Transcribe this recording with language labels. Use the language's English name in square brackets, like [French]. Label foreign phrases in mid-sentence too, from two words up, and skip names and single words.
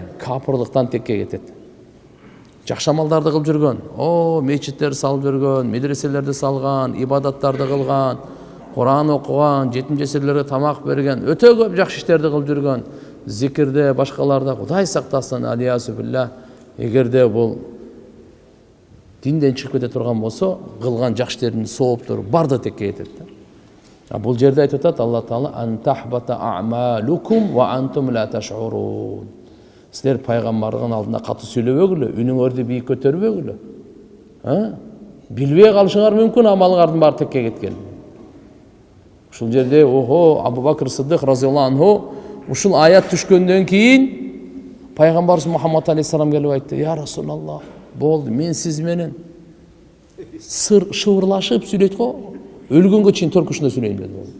[Kyrgyz] Капырлыктан текке кетет. Жакшы амалдарды кылып жүргөн, мечиттер салып жүргөн, медреселерди салган, ибадаттарды кылган, Куран окуган, жетим жесирлерге тамак берген, өтө көп жакшы иштерди кылып жүргөн, зикирде, башкаларда Кудай сактасын, [Arabic] العياذ بالله. [Kyrgyz] Эгерде бул динден чыгып кете турган болсо, кылган жакшы иштердин сооптуру барды текке кетет да. Бул жерде айтып атат Алла Таала [Arabic] أن تحبط أعمالكم وأنتم لا تشعرون. [Kyrgyz] Силер пайгамбардын алдында катуу сүйлөбөгүлө, үнүңөрдү бийик көтөрбөгүлө. Билбей калышыңар мүмкүн амалыңардын баары текке кеткен. Ушул жерде Абу Бакр Сыддык [Arabic] رضي الله عنه [Kyrgyz] ушул аят түшкөндөн кийин пайгамбарыбыз Мухаммад алейхиссалам келип айтты: [Arabic] "يا رسول الله, [Kyrgyz] болду, мен сиз менен шыбырлашып сүйлөйт го, өлгөнгө чейин төркүшүндө сүйлөйм" деди.